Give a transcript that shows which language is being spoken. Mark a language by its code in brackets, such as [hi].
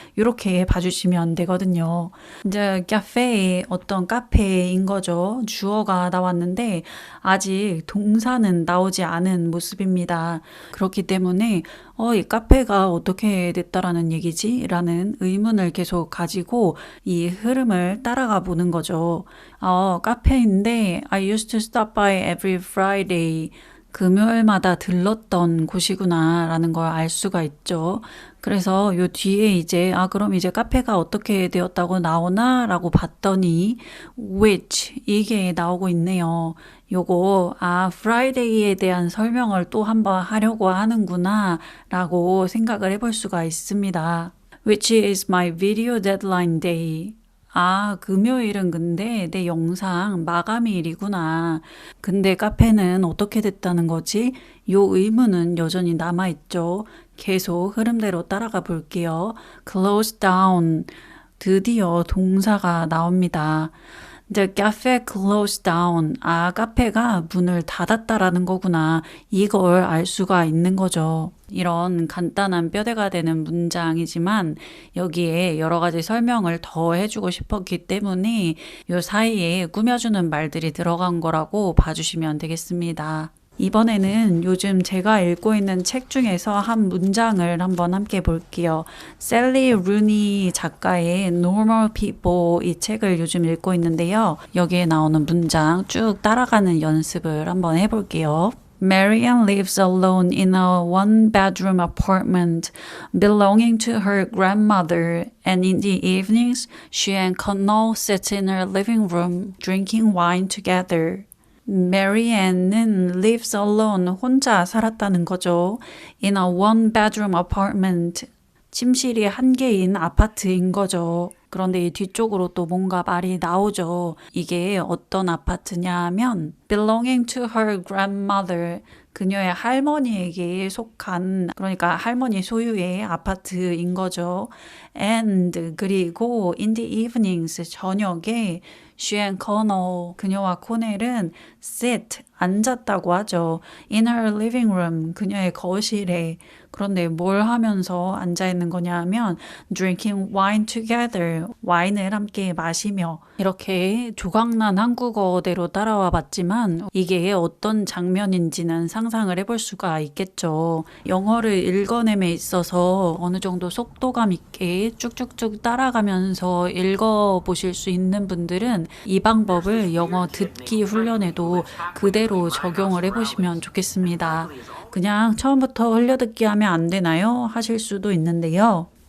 [ko] 이렇게 봐주시면 되거든요. 이제 카페, 어떤 카페인 거죠. 주어가 나왔는데 아직 동사는 나오지 않은 모습입니다. 그렇기 때문에 이 카페가 어떻게 됐다라는 얘기지? 라는 의문을 계속 가지고 이 흐름을 따라가 보는 거죠. 카페인데 [en] I used to stop by every Friday. [ko] 금요일마다 들렀던 곳이구나 라는 걸 알 수가 있죠. 그래서 요 뒤에 이제 그럼 이제 카페가 어떻게 되었다고 나오나 라고 봤더니 which 이게 나오고 있네요. 요거 Friday에 대한 설명을 또 한번 하려고 하는구나 라고 생각을 해볼 수가 있습니다. [en] Which is my video deadline day. [ko] 금요일은 근데 내 영상 마감일이구나. 근데 카페는 어떻게 됐다는 거지? 요 의문은 여전히 남아있죠. 계속 흐름대로 따라가 볼게요. [en] close down. [ko] 드디어 동사가 나옵니다. [en] The cafe closed down. [ko] 카페가 문을 닫았다라는 거구나. 이걸 알 수가 있는 거죠. 이런 간단한 뼈대가 되는 문장이지만 여기에 여러 가지 설명을 더 해주고 싶었기 때문에 이 사이에 꾸며주는 말들이 들어간 거라고 봐주시면 되겠습니다. 이번에는 요즘 제가 읽고 있는 책 중에서 한 문장을 한번 함께 볼게요. 셀리 루니 작가의 Normal People, 이 책을 요즘 읽고 있는데요. 여기에 나오는 문장 쭉 따라가는 연습을 한번 해볼게요. [en] Marianne lives alone in a one-bedroom apartment belonging to her grandmother, and in the evenings, she and Connell sit in her living room drinking wine together. [ko] Marianne는 [en] lives alone, [ko] 혼자 살았다는 거죠. [en] In a one-bedroom apartment, [ko] 침실이 한 개인 아파트인 거죠. 그런데 이 뒤쪽으로 또 뭔가 말이 나오죠. 이게 어떤 아파트냐 하면 [en] belonging to her grandmother, [ko] 그녀의 할머니에게 속한, 그러니까 할머니 소유의 아파트인 거죠. [en] And [ko] 그리고 [en] in the evenings, [ko] 저녁에 [en] she and Connell, [ko] 그녀와 코넬은 [en] sit, [ko] 앉았다고 하죠. [en] In her living room, [ko] 그녀의 거실에. 그런데 뭘 하면서 앉아있는 거냐 하면 [en] drinking wine together, [ko] 와인을 함께 마시며. 이렇게 조각난 한국어대로 따라와 봤지만 이게 어떤 장면인지는 상상을 해볼 수가 있겠죠. 영어를 읽어냄에 있어서 어느 정도 속도감 있게 쭉쭉쭉 따라가면서 읽어보실 수 있는 분들은 이 방법을 영어 듣기 훈련에도 그대로 적용을 해보시면 좋겠습니다. 그냥 처음부터 흘려듣기 하면 안 되나요? 하실 수도 있는데요.